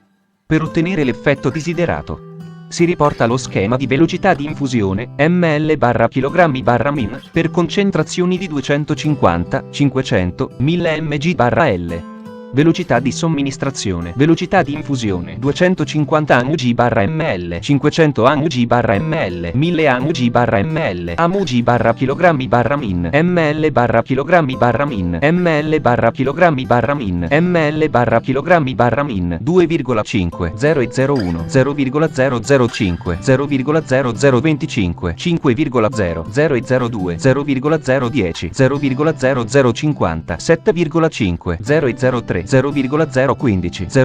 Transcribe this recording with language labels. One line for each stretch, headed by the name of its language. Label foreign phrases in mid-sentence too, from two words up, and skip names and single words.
Italian: Per ottenere l'effetto desiderato si riporta lo schema di velocità di infusione, ml/kg/min, per concentrazioni di 250, 500, 1000 mg/l. Velocità di somministrazione. Velocità di infusione: 250 mg/ml, 500 mg/ml, 1000 mg/ml, mg/kg/min, ml/kg/min, ml/kg/min, ml/kg/min. 2,5, 0,01, 0,005, 0,0025, 5,0, 0,02, 0,010, 0,0050, 7,5, 0,03, 0,015,